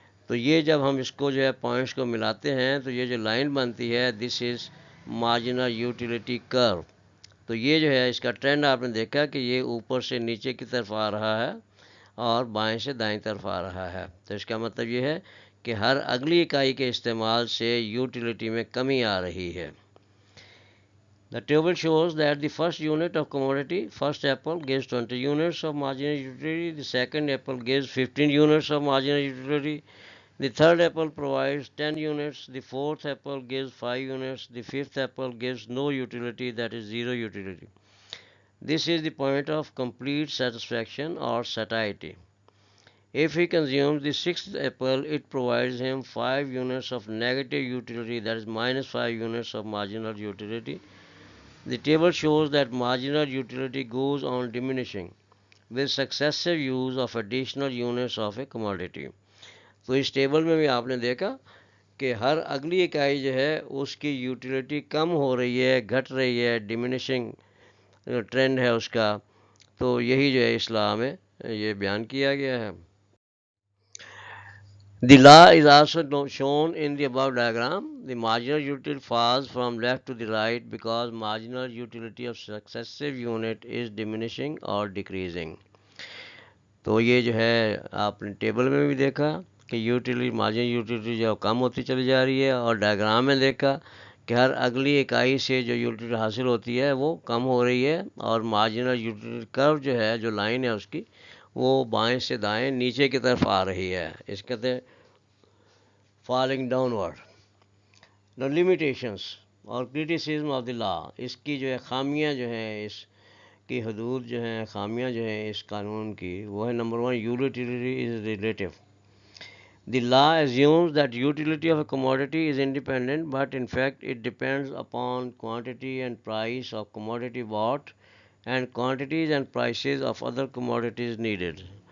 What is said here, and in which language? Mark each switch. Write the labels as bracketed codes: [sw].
[ur] تو یہ جب ہم اس کو جو ہے پوائنٹس کو ملاتے ہیں تو یہ جو لائن بنتی ہے، [en] This is marginal utility curve. [ur] تو یہ جو ہے اس کا ٹرینڈ آپ نے دیکھا کہ یہ اوپر سے نیچے کی طرف آ رہا ہے اور بائیں سے دائیں طرف آ رہا ہے. تو اس کا مطلب یہ ہے کہ ہر اگلی اکائی کے استعمال سے یوٹیلیٹی میں کمی آ رہی ہے. [en] The table shows that the first unit of commodity, first apple, gives 20 units of marginal utility, the second apple gives 15 units of marginal utility, the third apple provides 10 units, the fourth apple gives 5 units, the fifth apple gives no utility, that is 0 utility. This is the point of complete satisfaction or satiety. If he consumes the sixth apple, it provides him 5 units of negative utility, that is -5 units of marginal utility. The table shows that marginal utility goes on diminishing with successive use of additional units of a commodity. [ur] تو اس table میں بھی آپ نے دیکھا کہ ہر اگلی اکائی جو ہے اس کی یوٹیلیٹی کم ہو رہی ہے، گھٹ رہی ہے، ڈیمینشنگ ٹرینڈ ہے اس کا. تو یہی جو ہے اصلاح میں یہ بیان کیا گیا ہے. [en] The law is also shown in the above diagram. The marginal utility falls from left to the right because marginal utility of successive unit is diminishing or decreasing. [ur] تو یہ جو ہے آپ نے ٹیبل میں بھی دیکھا کہ یوٹیلیٹی، مارجنل یوٹیلیٹی جو کم ہوتی چلی جا رہی ہے، اور ڈائیگرام میں دیکھا کہ ہر اگلی اکائی سے جو یوٹیلیٹی حاصل ہوتی ہے وہ کم ہو رہی ہے، اور مارجنل یوٹیلیٹی کرو جو ہے، جو لائن ہے اس کی، وہ بائیں سے دائیں نیچے کی طرف آ رہی ہے. اس کہتے ہیں [en] Falling down word. The limitations اور criticism of the law, [ur] اس کی جو ہے خامیاں جو ہیں، اس کی حدود جو ہیں، خامیاں جو ہیں اس قانون کی، وہ ہے number 1، [en] Utility is relative. The law assumes that utility of a commodity is independent, but in fact it depends upon quantity and price of commodity bought and quantities and prices of other commodities needed.